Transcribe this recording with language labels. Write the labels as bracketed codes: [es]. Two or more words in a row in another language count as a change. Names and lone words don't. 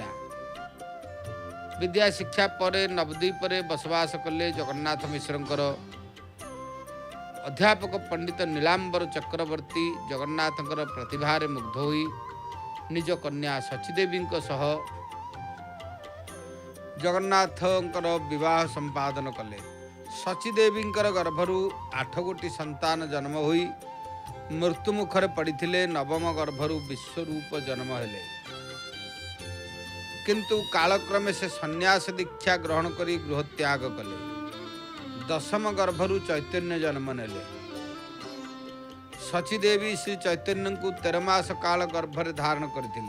[or] ବିଦ୍ୟା ଶିକ୍ଷା ପରେ ନବଦ୍ୱୀପ ରେ ବସବାସ କଲେ ଜଗନ୍ନାଥ ମିଶ୍ରଙ୍କର ଅଧ୍ୟାପକ ପଣ୍ଡିତ ନୀଳାମ୍ବର ଚକ୍ରବର୍ତ୍ତୀ ଜଗନ୍ନାଥଙ୍କର ପ୍ରତିଭାରେ ମୁଗ୍ଧ ହୋଇ ନିଜ କନ୍ୟା ଶଚୀଦେବୀ ସହ ଜଗନ୍ନାଥଙ୍କର ବିବାହ ସମ୍ପାଦନ କଲେ। ଶଚୀଦେବୀଙ୍କର ଗର୍ଭରୁ 8 ଗୋଟି ସନ୍ତାନ ଜନ୍ମ ହୋଇ ମୃତ୍ୟୁ ମୁଖରେ ପଡ଼ିଥିଲେ। ନବମ ଗର୍ଭରୁ ବିଶ୍ୱରୂପ ଜନ୍ମ ହେଲେ, କିନ୍ତୁ କାଳକ୍ରମେ ସେ ସନ୍ନ୍ୟାସ ଦୀକ୍ଷା ଗ୍ରହଣ କରି ଗୃହ ତ୍ୟାଗ କଲେ। 10ମ ଗର୍ଭରୁ ଚୈତନ୍ୟ ଜନ୍ମ ନେଲେ। ଶଚୀଦେବୀ ଶ୍ରୀ ଚୈତନ୍ୟ କୁ 13 ମାସ କାଳ ଗର୍ଭରେ ଧାରଣ କରିଥିଲେ।